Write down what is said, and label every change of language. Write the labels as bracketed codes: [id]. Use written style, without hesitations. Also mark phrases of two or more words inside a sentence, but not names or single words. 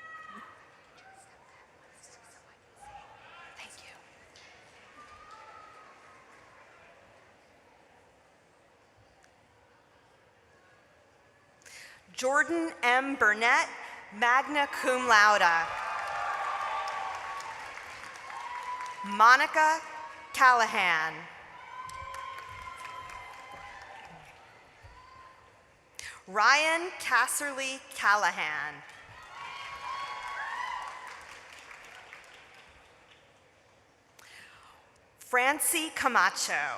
[en] Thank you. Jordan M. Burnett, magna cum laude. Monica Callahan. Ryan Casserly Callahan. Francie Camacho.